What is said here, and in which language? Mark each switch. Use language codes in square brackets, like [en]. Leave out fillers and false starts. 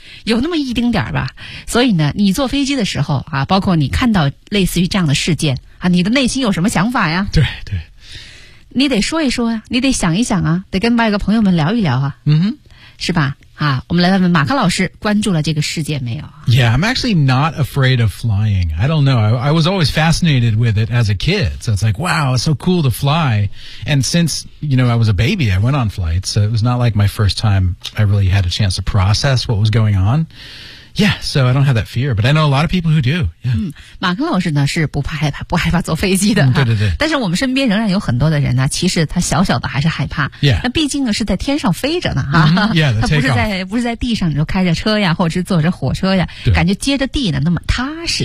[zh] 有那么一丁点吧，所以呢，你坐飞机的时候啊，包括你看到类似于这样的事件啊，你的内心有什么想法呀？对对，你得说一说呀，你得想一想啊，得跟外国朋友们聊一聊啊，是吧？啊，我们来问问马克老师，关注了这个事件没有 [en] ？Yeah, I'm actually not afraid of flying. I don't know. I was always fascinated with it as a kid. So it's like, wow, it's so cool to fly. And since, you know, I was a baby, I went on flights. So it was not like my first time I really had a chance to process what was going on. Yeah, so I don't have that fear, but I know a lot of people who do. Yeah. [zh] 马克老师呢是不害怕坐飞机的。对对对。但是我们身边仍然有很多的人呢，其实他小小的还是害怕。 [en] Yeah. [zh] 那毕竟呢是在天上飞着呢。 [en] Yeah, the takeoff. [zh] 不是在地上，你说开着车呀，或者是坐着火车呀，感觉接着地呢那么踏实。